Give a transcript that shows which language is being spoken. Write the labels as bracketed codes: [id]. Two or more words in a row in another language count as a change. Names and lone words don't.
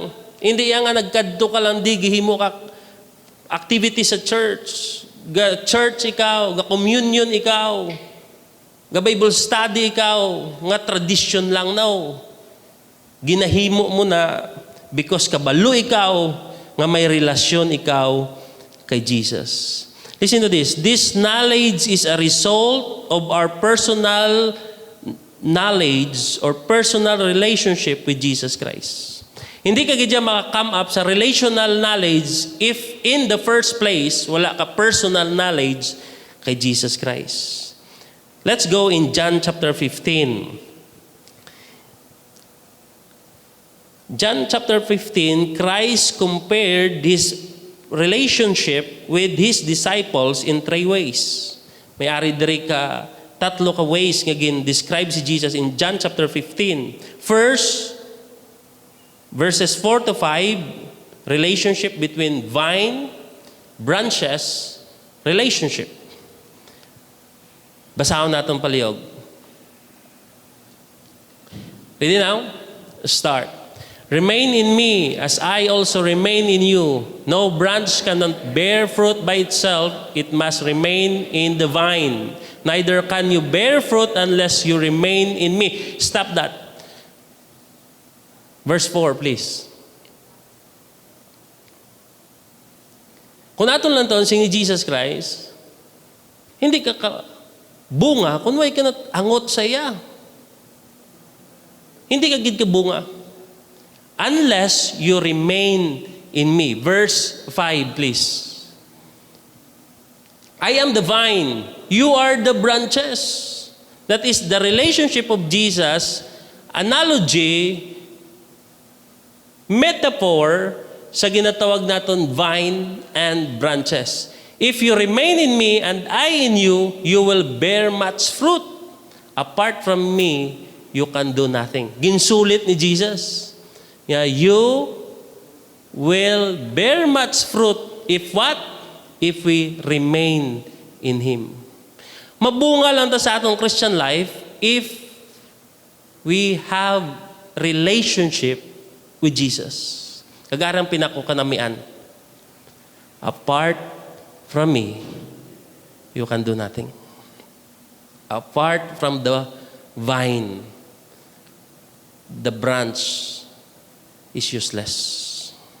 [hil] Hindi yan nga nagkadto ka lang, di gihimo ka activity sa church. Church ikaw, communion ikaw, [en] Bible study [hil] ikaw, nga tradition lang now. Ginahimo mo na because kabalo ikaw, nga may relasyon ikaw kay Jesus. [en] Listen to this. This knowledge is a result of our personal knowledge or personal relationship with Jesus Christ. [hil] Hindi ka gidya maka-come up sa [en] relational knowledge if in the first place, [hil] wala ka [en] personal knowledge [hil] kay Jesus Christ. [en] Let's go in John chapter 15. John chapter 15, Christ compared this relationship with His disciples in 3 ways. [hil] May ari diri ka tatlo ka ways nga describe si Jesus [en] in John chapter 15. First, verses 4 to 5, relationship between vine, branches, relationship. [hil] Basahon natin palihog. [en] Ready now? Start. Remain in me as I also remain in you. No branch cannot bear fruit by itself. It must remain in the vine. Neither can you bear fruit unless you remain in me. Stop that. Verse 4, please. [hil] Kung aton lang to, si Jesus Christ, hindi ka bunga kung way ka angot sa iya. Hindi ka gid ka bunga. [en] Unless you remain in me. Verse 5, please. I am the vine. You are the branches. That is the relationship of Jesus. Analogy, metaphor, [hil] sa ginatawag naton [en] vine and branches. If you remain in me and I in you, you will bear much fruit. Apart from me, you can do nothing. [hil] Ginsulit ni Jesus. [en] Yeah, you will bear much fruit if what? If we remain in Him. [hil] Mabunga lang ta sa atong [en] Christian life if we have relationship with Jesus. Kagarang pinako kanamian. Apart from me, you can do nothing. Apart from the vine, the branch is useless.